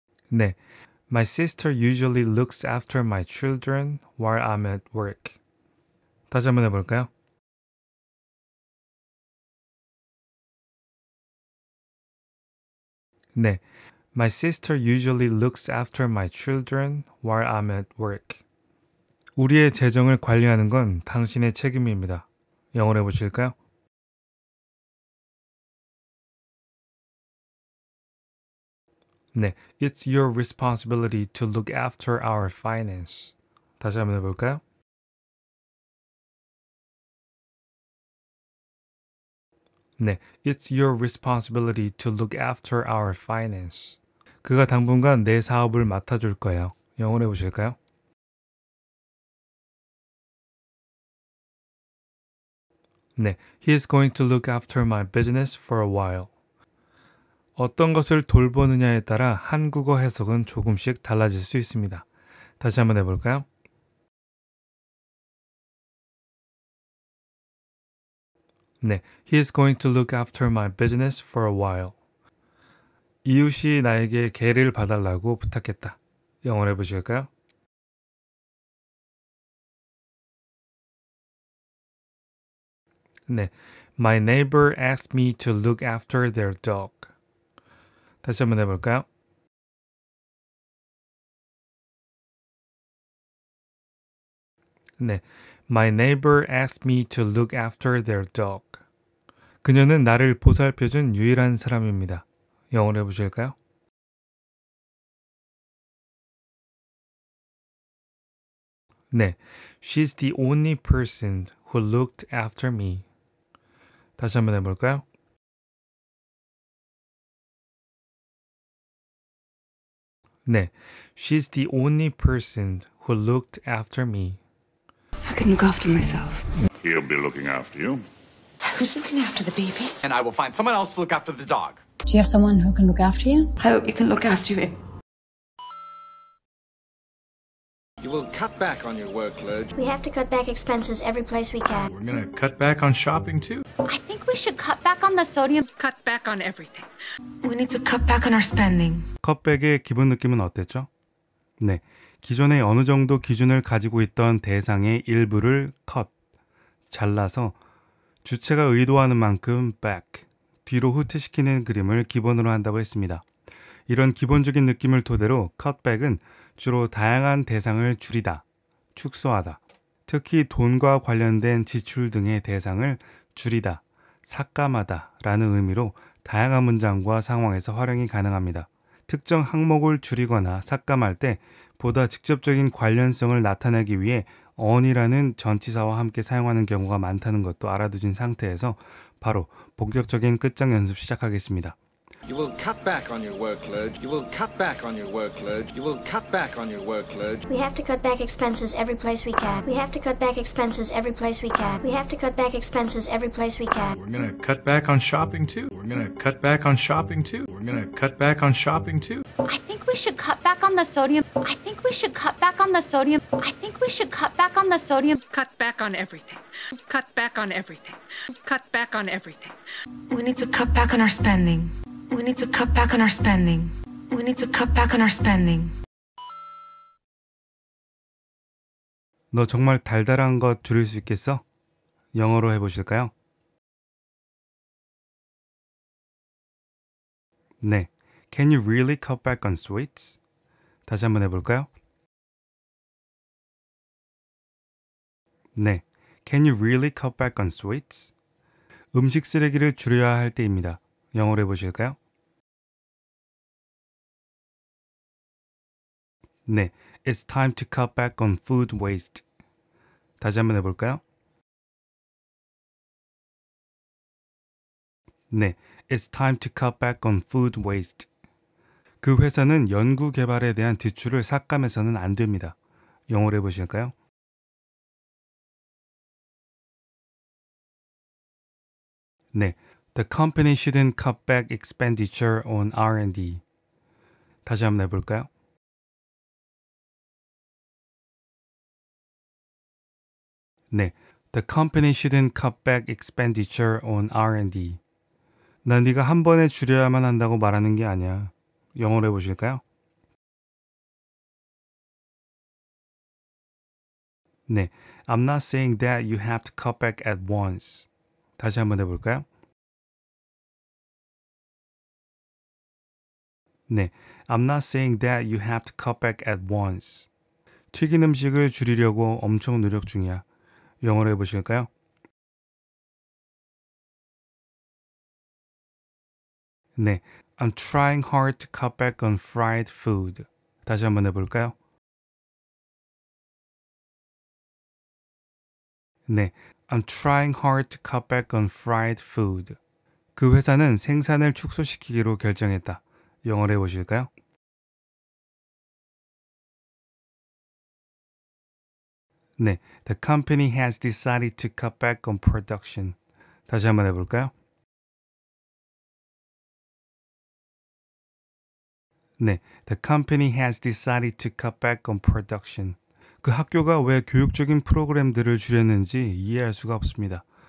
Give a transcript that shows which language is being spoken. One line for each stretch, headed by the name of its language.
English: 네, My sister usually looks after my children while I'm at work.
Korean: 다시 한번 해볼까요?
English: 네, My sister usually looks after my children while I'm at work.
Korean: 우리의 재정을 관리하는 건 당신의 책임입니다. 영어로 해보실까요?
English: 네, It's your responsibility to look after our finance.
Korean: 다시 한번 해볼까요?
English: 네, It's your responsibility to look after our finance.
Korean: 그가 당분간 내 사업을 맡아줄 거예요. 영어로 해보실까요?
English: 네, He is going to look after my business for a while.
Korean: 어떤 것을 돌보느냐에 따라 한국어 해석은 조금씩 달라질 수 있습니다. 다시 한번 해볼까요?
English: 네, He is going to look after my business for a while.
Korean: 이웃이 나에게 개를 봐달라고 부탁했다. 영어로 해보실까요? 네,
English: My neighbor asked me to look after their dog.
Korean: 다시 한번 해볼까요?
English: 네, My neighbor asked me to look after their dog.
Korean: 그녀는 나를 보살펴준 유일한 사람입니다. 영어로 해보실까요?
English: 네, She's the only person who looked after me.
Korean: 다시 한번 해볼까요?
English: 네, She's the only person who looked after me. I can look after myself. He'll be looking after you. Who's looking after the baby? And I will find someone else to look after the dog. Do you have someone who can look after you? I hope you can look after him. You will cut back on your workload. We have to cut back expenses every place we can. We're gonna cut back on shopping too. I think we should cut back on the sodium. Cut back on everything. We need to cut back on our spending.
Korean: 컷백의 기본 느낌은 어땠죠? 네, 기존에 어느 정도 기준을 가지고 있던 대상의 일부를 컷, 잘라서 주체가 의도하는 만큼 back, 뒤로 후퇴시키는 그림을 기본으로 한다고 했습니다. 이런 기본적인 느낌을 토대로 컷백은 주로 다양한 대상을 줄이다, 축소하다, 특히 돈과 관련된 지출 등의 대상을 줄이다, 삭감하다 라는 의미로 다양한 문장과 상황에서 활용이 가능합니다. 특정 항목을 줄이거나 삭감할 때 보다 직접적인 관련성을 나타내기 위해 on이라는 전치사와 함께 사용하는 경우가 많다는 것도 알아두신 상태에서 바로 본격적인 끝장 연습 시작하겠습니다.
English: You will cut back on your workload. You will cut back on your workload. You will cut back on your workload. We have to cut back expenses every place we can. We have to cut back expenses every place we can. We have to cut back expenses every place we can. We're gonna cut back on shopping too. We're gonna cut back on shopping too. We're gonna cut back on shopping too. I think we should cut back on the sodium. I think we should cut back on the sodium. I think we should cut back on the sodium. Cut back on everything. Cut back on everything. Cut back on everything. We need to cut back on our spending. We need to cut back on our spending. We need to cut back on our spending.
Korean: 너 정말 달달한 것 줄일 수 있겠어? 영어로 해보실까요?
English: 네, Can you really cut back on sweets?
Korean: 다시 한번 해볼까요?
English: 네, Can you really cut back on sweets?
Korean: 음식 쓰레기를 줄여야 할 때입니다. 영어로 해보실까요?
English: 네, It's time to cut back on food waste.
Korean: 다시 한번 해볼까요?
English: 네, It's time to cut back on food waste.
Korean: 그 회사는 연구 개발에 대한 지출을 삭감해서는 안 됩니다. 영어로 해보실까요?
English: 네, The company shouldn't cut back expenditure on R&D.
Korean: 다시 한번 해볼까요?
English: 네, The company shouldn't cut back expenditure on R&D.
Korean: 난 네가 한 번에 줄여야만 한다고 말하는 게 아니야. 영어로 해보실까요?
English: 네, I'm not saying that you have to cut back at once.
Korean: 다시 한번 해볼까요?
English: 네, I'm not saying that you have to cut back at once.
Korean: 튀긴 음식을 줄이려고 엄청 노력 중이야. 영어로 해보실까요?
English: 네, I'm trying hard to cut back on fried food.
Korean: 다시 한번 해볼까요?
English: 네, I'm trying hard to cut back on fried food.
Korean: 그 회사는 생산을 축소시키기로 결정했다. 영어로 해보실까요?
English: 네, The company has decided to cut back on production.
Korean: 다시 한번 해볼까요?
English: 네, The company has decided to cut back on production.
Korean: 그 학교가 왜 교육적인 프로그램들을 줄였는지 이해할 수가 없습니다.